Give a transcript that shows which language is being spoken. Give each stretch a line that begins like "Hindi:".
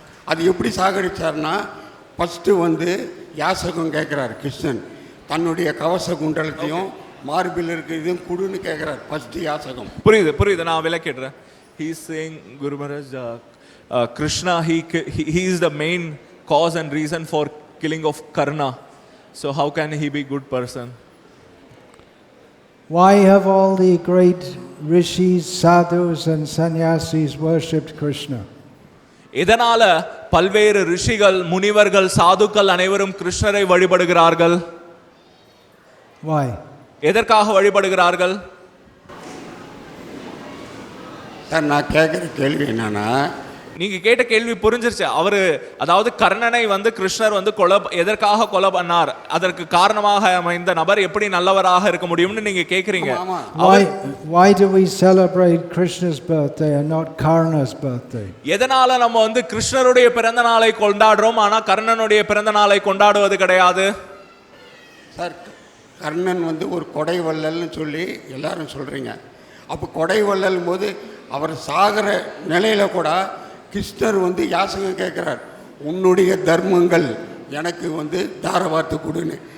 Tamil: அது எப்படி சாகடிச்சார்னா, ஃபஸ்ட்டு வந்து யாசகம் கேட்குறாரு கிருஷ்ணன். தன்னுடைய கவச குண்டலத்தையும் மார்பில் இருக்கிறதையும் குடுன்னு கேட்குறாரு ஃபஸ்ட்டு யாசகம். புரியுது, நான் விளக்கிடுறேன்.
English: He is saying, Guru Maharaj, Krishna, he is the main cause and reason for killing of Karna. So how can he be good person? Why have all the great rishis, sadhus and sannyasis worshipped Krishna?
Tamil: இதனால பல்வேறு ரிஷிகள், முனிவர்கள், சாதுக்கள் அனைவரும் கிருஷ்ணரை வழிபடுகிறார்கள்.
English: Why?
Tamil: எதற்காக வழிபடுகிறார்கள்? Sir, நான் கேட்குற கேள்வி என்னன்னா, நீங்க கேட்ட கேள்வி புரிஞ்சிருச்சு. அவரு அதாவது கர்ணனை வந்து கிருஷ்ணர் வந்து எதற்காக கொலை பண்ணார், அதற்கு காரணமாக அமைந்த நபர் எப்படி நல்லவராக இருக்க முடியும்னு நீங்க கேக்குறீங்க.
English: Why do we celebrate Krishna's birthday and not Karna's birthday?
Tamil: எதனால நம்ம வந்து கிருஷ்ணருடைய பிறந்த நாளை கொண்டாடுறோம், ஆனா கர்ணனுடைய பிறந்த நாளை கொண்டாடுவது கிடையாது? சார், கர்ணன் வந்து ஒரு கொடை வள்ளல்னு சொல்லி எல்லாரும் சொல்றீங்க. அப்போ கொடை வள்ளல் போது அவர் சாகிற நிலையில கூட கிருஷ்ணர் வந்து யாசகம் கேட்குறார், உன்னுடைய தர்மங்கள் எனக்கு வந்து தாரவார்த்து கொடுன்னு.